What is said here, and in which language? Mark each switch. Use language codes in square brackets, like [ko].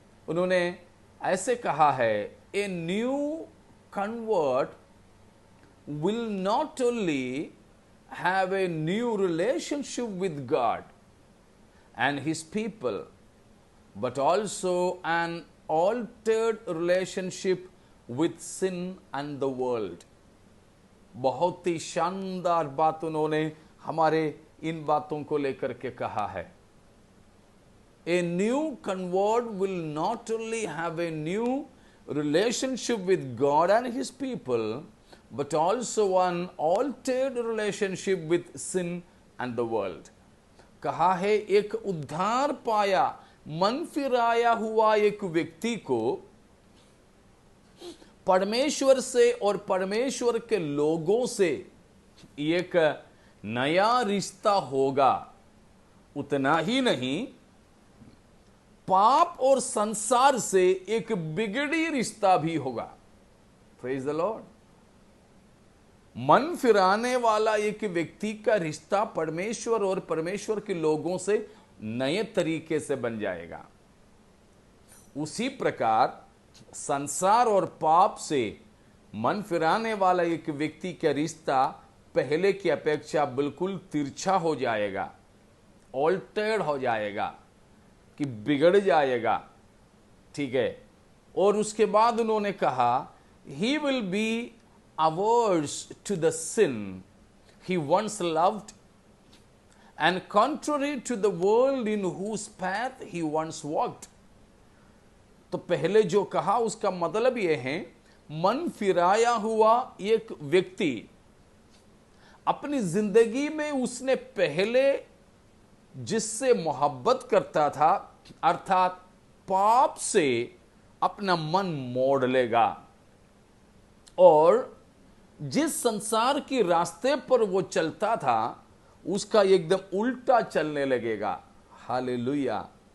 [hi] उन्होंने ऐसे कहा है, [en] A new convert will not only have a new relationship with God and his people, but also an altered relationship with sin and the world. [hi] बहुत ही शानदार बात उन्होंने हमारे इन बातों को लेकर के कहा है। [en] A new convert will not only have a new relationship with God and his people, but also an altered relationship with sin and the world. [hi] कहा है, एक उद्धार पाया, मन फिराया हुआ एक व्यक्ति को परमेश्वर से और परमेश्वर के लोगों से एक नया रिश्ता होगा। उतना ही नहीं, पाप और संसार से एक बिगड़ी रिश्ता भी होगा। [en] Praise the Lord. [hi] मन फिराने वाला एक व्यक्ति का रिश्ता परमेश्वर और परमेश्वर के लोगों से नए तरीके से बन जाएगा। उसी प्रकार संसार और पाप से मन फिराने वाला एक व्यक्ति का रिश्ता पहले की अपेक्षा बिल्कुल तिरछा हो जाएगा, ऑल्टर्ड हो जाएगा, कि बिगड़ जाएगा। ठीक है। और उसके बाद उन्होंने कहा, [en] He will be averse to the sin he once loved and contrary to the world in whose path he once walked. [hi] तो पहले जो कहा उसका मतलब यह है, मन फिराया हुआ एक व्यक्ति अपनी जिंदगी में उसने पहले जिससे मोहब्बत करता था, अर्थात पाप से अपना मन मोड़ लेगा और जिस संसार के रास्ते पर वो चलता था उसका एकदम उल्टा चलने लगेगा। हालेलुया।